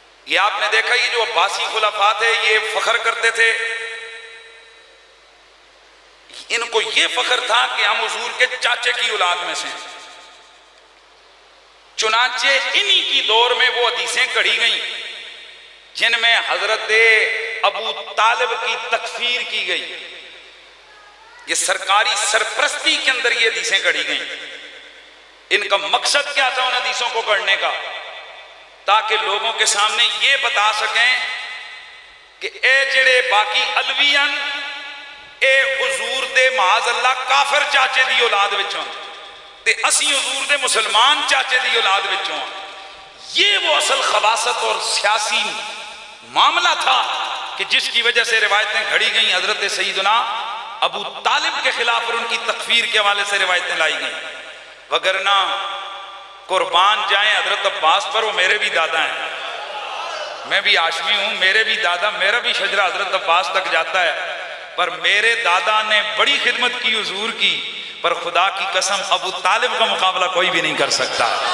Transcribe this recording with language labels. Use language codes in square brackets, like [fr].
[ur] یہ آپ نے دیکھا یہ جو عباسی خلفاء تھے یہ فخر کرتے تھے، ان کو یہ فخر تھا کہ ہم حضور کے چاچے کی اولاد میں سے ہیں. چنانچہ انہی کی دور میں وہ حدیثیں کڑھی گئیں جن میں حضرت ابو طالب کی تکفیر کی گئی. یہ سرکاری سرپرستی کے اندر یہ حدیثیں کڑھی گئیں. ان کا مقصد کیا تھا ان حدیثوں کو کڑھنے کا؟ تاکہ لوگوں کے سامنے یہ بتا سکیں کہ [pa] اے جڑے باقی علویان اے حضور دے معاذ اللہ کافر چاچے دی اولاد وچوں [ur] تے اسی حضور دے مسلمان چاچے دی اولاد وچوں. یہ وہ اصل خباثت اور سیاسی معاملہ تھا کہ جس کی وجہ سے روایتیں گھڑی گئیں. حضرت سیدنا ابو طالب کے خلاف اور ان کی تکفیر کے حوالے سے روایتیں لائی گئیں. وگرنہ قربان جائیں حضرت عباس پر، وہ میرے بھی دادا ہیں، میں بھی ہاشمی ہوں، میرے بھی دادا، میرا بھی شجرہ حضرت عباس تک جاتا ہے، پر میرے دادا نے بڑی خدمت کی حضور کی، پر خدا کی قسم ابو طالب کا مقابلہ کوئی بھی نہیں کر سکتا.